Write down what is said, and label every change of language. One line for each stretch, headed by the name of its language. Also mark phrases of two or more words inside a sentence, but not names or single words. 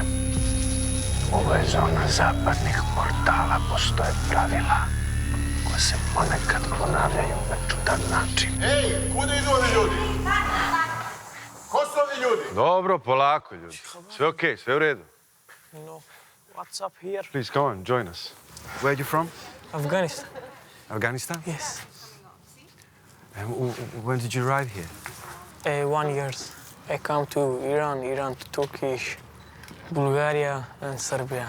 Serbian: Ovo je zona zapadnih portala. Postoje pravila koja se ponekad ponavljaju na čudan način. Ej, kuda idu ovi ljudi? Ko su ovi ljudi? Dobro, polako, ljudi. Sve okej, sve u redu.
English: No. What's up here? Please, come on, join us. Where are you from? Afghanistan. Afghanistan? Yes. And when did you arrive here? 1 year. I come to Iran to Turkish, Bulgaria, and Serbia.